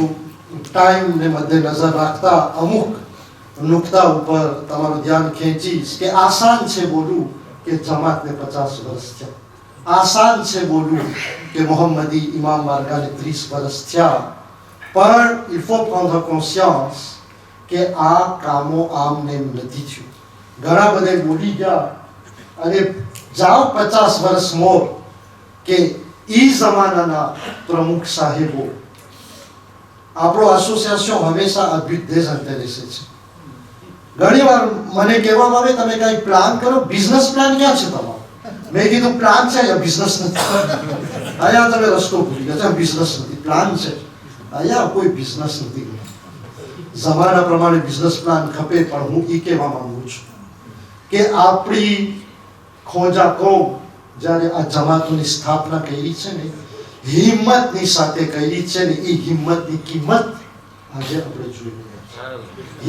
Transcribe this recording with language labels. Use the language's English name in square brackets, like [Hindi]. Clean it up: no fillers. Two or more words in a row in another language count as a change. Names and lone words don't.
[Gujarati] ટાઈમને મધ્યનજર રાખતા અમુક નુકતા ઉપર તમારું ધ્યાન ખેંચીશ કે આસાન છે બોલવું કે જમાતને 50 વર્ષ થયા, આસાન છે બોલવું કે મોહમ્મદી ઇમામ માર્ગાને 30 વર્ષ થયા, પણ [French] il faut prendre conscience [Gujarati] કે આ કામો આમને નથી થયું. ઘણા બધા બોલી ગયા અને જાઓ 50 વર્ષ મોર કે ઈ જમાનાના પ્રમુખ સાહેબો. આપણો એસોસિએશન હંમેશા આ [French] but désintéressé [Gujarati] છે. ઘણી વાર મને કહેવામાં આવે તમે કઈ પ્લાન કરો, [English] business plan [Gujarati] ક્યાં છે તમારો? મેં કીધું પ્લાન છે અહીંયા બિઝનેસ નથી. અહીંયા તમે રસ્તો ભૂલી ગયા, બિઝનેસ નથી, પ્લાન છે. અહીંયા કોઈ બિઝનેસ નથી. જમાના પ્રમાણે [English] business plan [Gujarati] ખપે, પણ હું એ કહેવા માંગુ છું કે આપણી ખોજા કોમ જ્યારે આ જમાતોની સ્થાપના કરી છે ને, હિંમતની સાથે કરી છે ને, એ હિંમતની કિંમત આજે આપણે જોઈ રહ્યા છીએ.